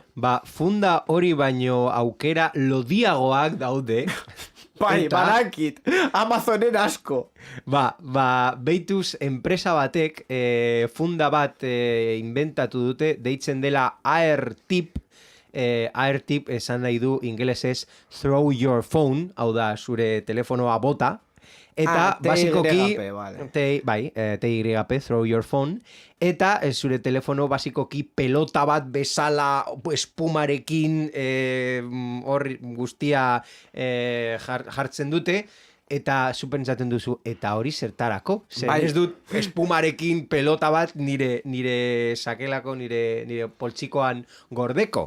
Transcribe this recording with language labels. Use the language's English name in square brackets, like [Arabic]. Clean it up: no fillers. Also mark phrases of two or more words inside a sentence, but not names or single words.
[Basque] Ba, funda hori baino aukera lodiagoak daude. Bai, badakit, Amazonen asko. Ba, beituz enpresa batek funda bat inventatu dute, deitzen dela AirTip. AirTip esan nahi du ingelesez [English] throw your phone, [Basque] hau da zure telefonoa bota, eta basikoki TYP, [English] throw your phone, [Basque] eta zure telefono basikoki pelota bat bezala espumarekin hor guztia jartzen dute, eta supentsatzen duzu, eta hori zertarako? Zer ez dut espumarekin pelota bat nire sakelako, nire poltsikoan gordeko.